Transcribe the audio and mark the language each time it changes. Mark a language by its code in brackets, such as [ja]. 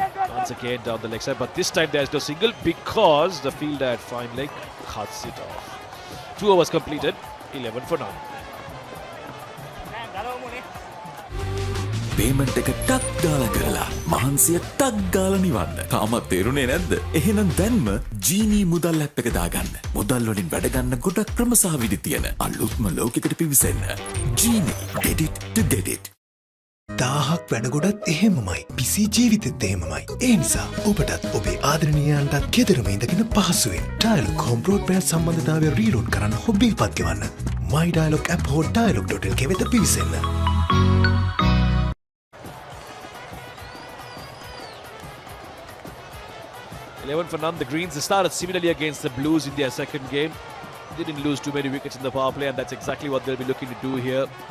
[en] Once again down the leg side, but this time there's no single because the fielder at fine leg cuts it off. 2 overs completed, 11 for none. [si] Payment එක ටක් ගාලා කරලා මහන්සිය ටක් ගාලා නිවන්න. තාමත් තේරුනේ නැද්ද? එහෙනම් දැන්ම ජීනී මුදල් ඇප් එක දාගන්න. මුදල් වලින් වැඩ ගන්න ගොඩක් ක්‍රම සහ විදි තියෙන අලුත්ම ලෝකයකට පිවිසෙන්න. [en] Genie, get it to get it. [si] දාහක් වැඩගොඩත් එහෙමමයි. පිසි ජීවිතෙත් එහෙමමයි. ඒ නිසා ඔබටත් ඔබේ ආදරණීයයන්ටත් ගෙදරම ඉඳගෙන පහසුවෙන් Dialog home broadband සම්බන්ධතාවය රීලෝඩ් කරන්න හොබ් බිල්පත් ගෙවන්න. My Dialog app හෝ dialog.lk වෙත පිවිසෙන්න. [en] 11 for none. The Greens started similarly against the Blues in their second game. Didn't lose too many wickets in the power play, and that's exactly what they'll be looking to do here.